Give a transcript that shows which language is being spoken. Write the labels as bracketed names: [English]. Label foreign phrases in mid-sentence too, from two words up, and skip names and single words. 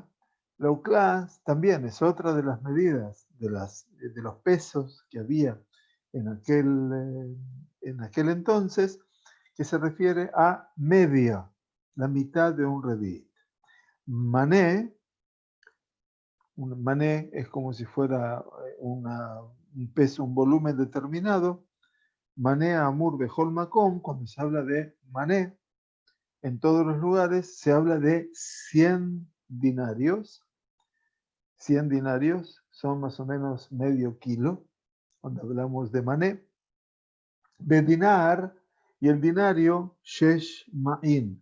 [Spanish] La UCLA también es otra de las medidas de los pesos que había en aquel entonces, que se refiere a media, la mitad de un revi'it. Mané es como si fuera un peso, un volumen determinado. [Hebrew] מנה אמור בכל מקום, [Spanish] cuando se habla de mané, en todos los lugares se habla de 100 dinarios. 100 dinarios son más o menos medio kilo, cuando hablamos de mané. De dinar, y el dinario, [Hebrew] שש מעין.